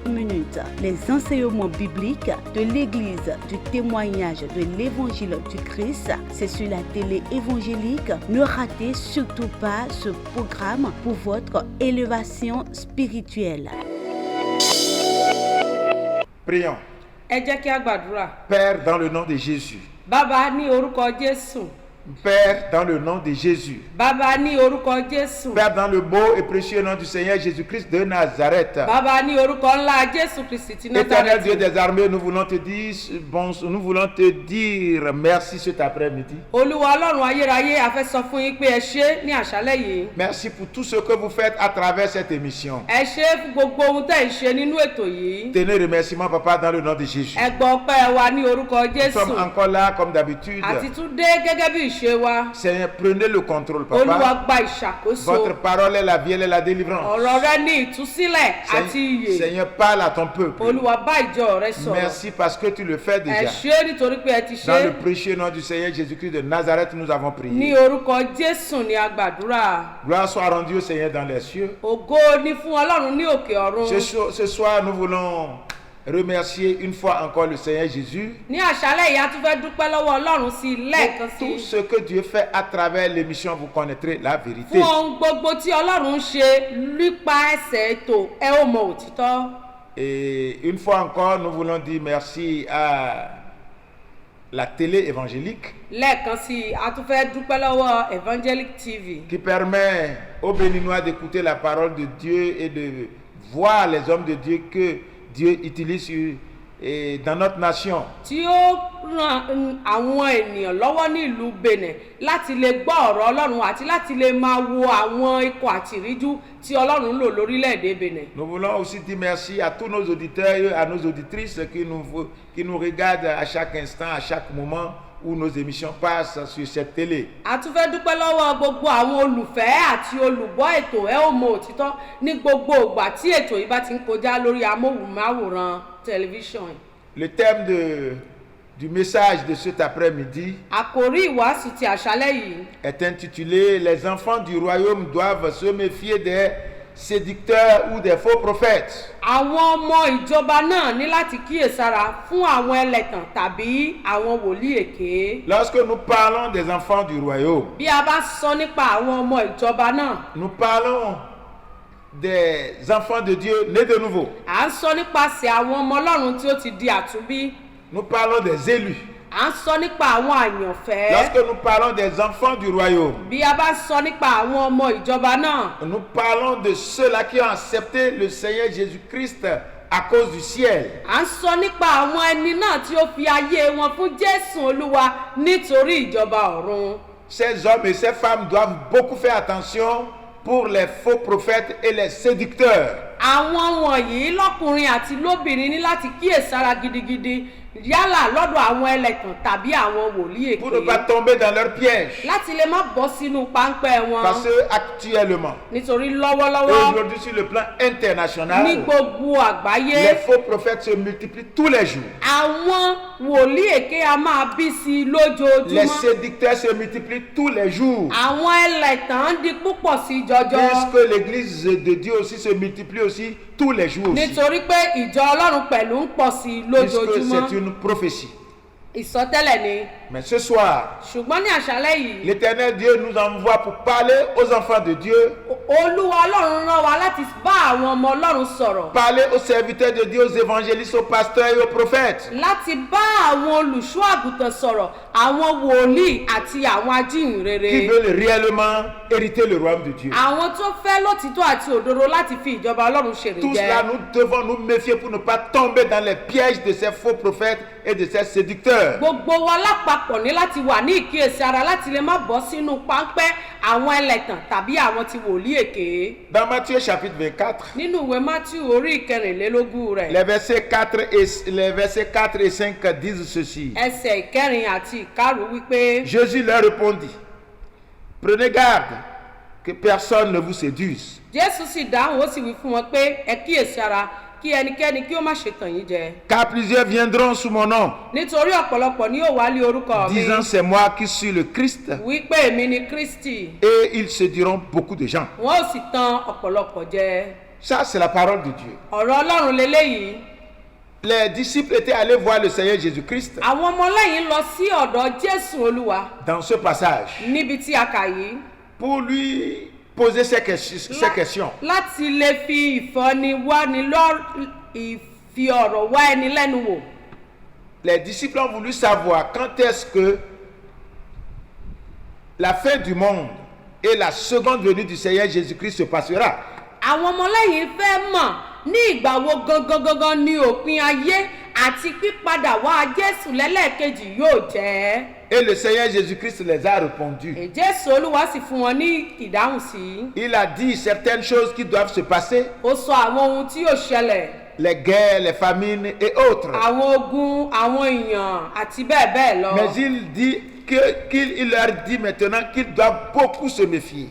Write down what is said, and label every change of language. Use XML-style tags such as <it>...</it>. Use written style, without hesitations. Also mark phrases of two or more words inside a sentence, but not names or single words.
<fr>Les enseignements bibliques de l'Église du témoignage de l'Évangile du Christ, c'est sur la télé évangélique. Ne ratez surtout pas ce programme pour votre élévation spirituelle. Prions. Père, dans le nom de Jésus.</fr> <yo>Baba ní orúkọ Jésù.</yo> <fr>Père, dans le nom de Jésus.</fr> <yo>Baba ní orúkọ Jésù.</yo> <fr>Père, dans le beau et précieux nom du Seigneur Jésus-Christ de Nazareth.</fr> <yo>Baba ní orúkọ ńlá Jésù Kristi ti</yo> <fr>Éternel Dieu</fr> <yo>Nazareth.</yo> <fr>des armées, nous voulons te dire merci cet après-midi.</fr> <yo>Olúwa Ọlọ́run ayérayé, a fẹ́ sọ fún yín pé ẹ ṣé ní àṣálẹ́ yìí.</yo> <fr>Merci pour tout ce que vous faites à travers cette émission.</fr> <yo>Ẹ ṣé fún gbogbo ohun tẹ́ ń ṣe nínú ètò yìí.</yo> <fr>Tenez remerciement, Papa, dans le nom de Jésus.</fr> <yo>Ẹ gbọ́ ọpẹ́ wa ní orúkọ</yo> <fr>Nous</fr> <yo>Jésù.</yo> <fr>sommes encore là comme d'habitude.</fr> <yo>Àti tún dé gẹ́gẹ́ bí ìṣe wa.</yo> <fr>Seigneur, prenez le contrôle,</fr> <yo>Olúwa</yo> <fr>Papa.</fr> <yo>gba ìṣàkóso.</yo> <fr>Votre parole est la vie, elle est la délivrance.</fr> <yo>Ọ̀rọ̀ rẹ ní ìtúsílẹ̀ àti ìyè.</yo> <fr>Seigneur, parle à ton peuple.</fr> <yo>Olúwa bá ìjọ rẹ sọ̀rọ̀.</yo> <fr>Merci parce que tu le fais</fr> <yo>Ẹ</yo> <fr>déjà.</fr> <yo>ṣé nítorí pé ẹ ti</yo> <fr>Dans le</fr> <yo>ṣe.</yo> <fr>précieux nom du Seigneur Jésus-Christ de Nazareth, nous avons</fr> <yo>Ní</yo> <fr>prié.</fr> <yo>orúkọ Jésù ni a gbàdúrà.</yo> <fr>Gloire soit rendue au Seigneur dans les cieux.</fr> <yo>Ògo ni fún Ọlọ́run ní òkè ọ̀run.</yo> <fr>Ce soir, nous voulons remercier une fois encore le Seigneur Jésus</fr> <yo>Ní àṣálẹ́ yìí a tún fẹ́ dúpẹ́ lọ́wọ́ Ọlọ́run sí i lẹ́ẹ̀kan</yo> <fr>pour</fr> <yo>sí.</yo> <fr>tout ce que Dieu fait à travers l'émission. Vous connaîtrez la vérité.</fr> <yo>Fún ohun gbogbo tí Ọlọ́run ń ṣe nípa ẹsẹ̀ ètò ẹ ó mọ òtítọ́.</yo> <fr>Et une fois encore, nous voulons dire merci à la télé évangélique</fr> <yo>Lẹ́ẹ̀kan sí i a tún fẹ́ dúpẹ́ lọ́wọ́ Evangelic TV</yo> <fr>qui permet aux Béninois d'écouter la parole de Dieu et de voir les hommes de Dieu que Dieu utilise dans notre nation.</fr> <yo>tí ó ran àwọn ènìyàn lọ́wọ́ ní ìlú Benin láti lè gbọ́ ọ̀rọ̀ Ọlọ́run àti láti lè máa wo àwọn ikọ̀ àti ìríjú tí Ọlọ́run lò lórílẹ̀‐èdè Benin.</yo> <fr>Nous voulons aussi dire merci à tous nos auditeurs et à nos auditrices qui nous regardent à chaque instant, à chaque moment où nos émissions passent sur cette télé.</fr> <yo>A tún fẹ́ dúpẹ́ lọ́wọ́ gbogbo àwọn olùfẹ́ àti olùgbọ́ ètò ẹ ó mọ òtítọ́ ní gbogbo ìgbà tí ètò yìí bá ti ń kọjá lórí amóhùnmáwòrán tẹlifíṣàn.</yo> <fr>Le thème du message de cet après-midi</fr> <yo>Àkòrí ìwàásù ti àṣálẹ́ yìí</yo> <fr>est intitulé « Les enfants du royaume doivent se méfier des séducteurs ou des faux prophètes ».</fr> <yo>àwọn ọmọ ìjọba náà ní láti kíyèsára fún àwọn ẹlẹ́tàn tàbí àwọn wòlíì èké.</yo> <fr>Lorsque nous parlons des enfants du royaume,</fr> <yo>Bí a bá sọ nípa àwọn ọmọ ìjọba náà,</yo> <fr>nous parlons des enfants de Dieu nés de nouveau.</fr> <yo>à ń sọ nípasẹ̀ àwọn ọmọ Ọlọ́run tí ó ti di àtúnbí.</yo> <fr>Nous parlons des élus.</fr> <yo>À ń sọ nípa àwọn àyànfẹ́.</yo> <fr>Lorsque nous parlons des enfants du royaume,</fr> <yo>Bí a bá sọ nípa àwọn ọmọ ìjọba náà,</yo> <fr>nous parlons de ceux-là qui ont accepté le Seigneur Jésus-Christ à cause du ciel.</fr> <yo>à ń sọ nípa àwọn ẹni náà tí ó fi ayé wọn fún Jésù Olúwa nítorí ìjọba ọ̀run.</yo> <fr>Ces hommes et ces femmes doivent beaucoup faire attention pour les faux prophètes et les séducteurs.</fr> <yo>Àwọn wọ̀nyí lọ́kùnrin àti lóbìnrin ní láti kíyèsára gidigidi yálà lọ́dọ̀ àwọn ẹlẹ́tàn tàbí àwọn wòlíì</yo> <fr>Pour ne pas</fr> <yo>èké</yo> <fr>tomber dans leur piège.</fr> <yo>láti lè má bọ́ sínú páńpẹ́ wọn.</yo> <fr>Parce que actuellement,</fr> <yo>Nítorí</yo> <fr>et</fr> <yo>lọ́wọ́lọ́wọ́</yo> <fr>aujourd'hui sur le plan</fr> <yo>ní</yo> <fr>international,</fr> <yo>gbogbo àgbáyé</yo> <fr>les faux prophètes se multiplient tous les jours.</fr> <yo>àwọn wòlíì èké a máa bí sí i</yo> <fr>Les</fr> <yo>lójoojúmọ́.</yo> <fr>séducteurs se multiplient tous les jours.</fr> <yo>Àwọn ẹlẹ́tàn di púpọ̀ sí i jọjọ.</yo> <fr>Puisque l'église de Dieu aussi se multiplie aussi tous les jours aussi.</fr> <yo>Nítorí pé ìjọ Ọlọ́run pẹ̀lú ń pọ̀ sí i</yo> <fr>Puisque</fr> <yo>lójoojúmọ́.</yo> <fr>c'est une prophétie.</fr> <yo>ìsọtẹ́lẹ̀ ni.</yo> <fr>Mais ce soir,</fr> <yo>ṣùgbọ́n ní àṣálẹ́ yìí</yo> <fr>l'Éternel Dieu nous envoie pour parler aux enfants de Dieu,</fr> <yo>olúwa ọlọ́run rán wa láti bá àwọn ọmọ ọlọ́run sọ̀rọ̀,</yo> <fr>parler aux serviteurs de Dieu, aux évangélistes, aux pasteurs et aux prophètes.</fr> <yo>láti bá àwọn olùṣọ́ àgùntàn sọ̀rọ̀, àwọn wòlíì àti àwọn</yo> <fr>Qui</fr> <yo>ajíhìnrere,</yo> <fr>veulent réellement hériter le royaume de Dieu.</fr> <yo>àwọn tó fẹ́ lótìtọ́ àti òdodo láti fi ìjọba ọlọ́run ṣèrè</yo> <fr>Tout cela,</fr> <yo>jẹ.</yo> <fr>nous devons nous méfier pour ne pas tomber dans les pièges de ces faux prophètes et de ces séducteurs.</fr> <yo>Gbogbo wa lápapọ̀ ní láti wà ní ìkíyèsí ara láti lè má bọ́ sínú páńpẹ́ àwọn ẹlẹ́tàn tàbí àwọn tí wòlíì èké.</yo> <fr>Dans Matthieu chapitre 24,</fr> <yo>Nínú ìwé Mátíù orí ìkẹrìnlélógún rẹ̀,</yo> <fr>les versets 4 et 5 disent ceci.</fr> <yo>ẹsẹ̀ ìkẹrin àti ìkarùn wípé</yo> <fr>Jésus leur répondit, prenez garde que personne ne vous séduise.</fr> <yo>Jésù sì dáhùn ó sì wí fún wọn pé ẹ kíyèsí ara kí ẹnikẹ́ni kí ó má ṣe tàn yín jẹ.</yo> <fr>Car plusieurs viendront sous mon nom,</fr> <yo>Nítorí ọ̀pọ̀lọpọ̀ ni yóò wá lé orúkọ mi</yo> <fr>disant c'est moi qui suis le Christ,</fr> <yo>wípé èmi ni Kristi,</yo> <fr>et ils séduiront beaucoup de gens.</fr> <yo>wọn ó sì tan ọ̀pọ̀lọpọ̀ jẹ.</yo> <fr>Ça, c'est la parole de Dieu.</fr> <yo>Ọ̀rọ̀ Ọlọ́run leléyìí.</yo> <fr>Les disciples étaient allés voir le Seigneur Jésus-Christ</fr> <yo>Àwọn ọmọlẹ́yìn lọ sí ọ̀dọ̀ Jésù Olúwa</yo> <fr>dans ce passage</fr> <yo>níbi tí a kà yìí</yo> <fr>pour lui poser ces questions.</fr> <yo>láti lè fi ìfi ọ̀rọ̀ wá ẹni lẹ́nu wò.</yo> <fr>Les disciples ont voulu savoir quand est-ce que la fin du monde et la seconde venue du Seigneur Jésus-Christ se passera.</fr> <yo>Àwọn ọmọlẹ́yìn fẹ́ mọ̀ ní ìgbà wo gangan ni òpin ayé àti pípadà wá Jésù lẹ́lẹ́kejì yóò jẹ́.</yo> <fr>Et le Seigneur Jésus-Christ les a répondu.</fr> <yo>Jésù Olúwa sì fún wọn ní ìdáhùn sí.</yo> <fr>Il a dit certaines choses qui doivent se passer,</fr> <yo>Ó sọ àwọn ohun tí yóò ṣẹlẹ̀,</yo> <fr>les guerres, les famines et autres.</fr> <yo>àwọn ogun, àwọn èèyàn àti bẹ́ẹ̀ bẹ́ẹ̀ lọ.</yo> <fr>Mais il dit qu'il leur dit maintenant qu'ils doivent beaucoup se méfier.</fr>